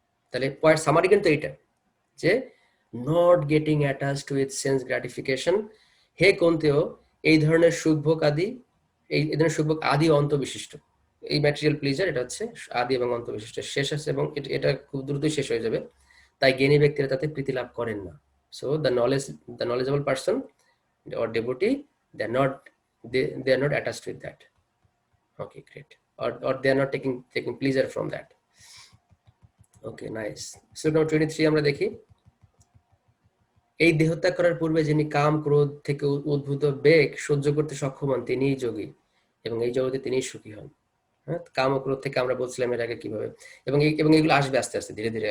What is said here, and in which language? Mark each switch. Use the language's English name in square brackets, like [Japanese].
[Bangla] তাহলে point summary কিন্তু এইটা যে [English] Not getting attached with sense gratification. [Bangla] হে কন্তেয়, এই ধরনের সুখভোগ আদি, এই ধরনের সুখভোগ আদি অন্ত বিশিষ্ট। এই ম্যাটেরিয়াল প্লিজার এটা হচ্ছে আদি এবং অন্ত বিশিষ্ট, শেষ আছে এবং এটা খুব দ্রুতই শেষ হয়ে যাবে। তাই জ্ঞানী ব্যক্তিরা তাতে প্রীতি লাভ করেন না। [English] So the knowledgeable person or devotee, they are not attached with that. Okay, great. Or they are not taking pleasure from that. Okay, nice. [Bangla] So now 23 আমরা দেখি, এই দেহত্যাগ করার পূর্বে যিনি কাম ক্রোধ থেকে উদ্ভূত বেগ সহ্য করতে সক্ষম হন তিনিই যোগী এবং এই জগতে তিনিই সুখী হন। হ্যাঁ, কাম ও ক্রোধ থেকে আমরা বলছিলাম এর আগে কিভাবে, এবং এগুলো আসবে আস্তে আস্তে ধীরে ধীরে।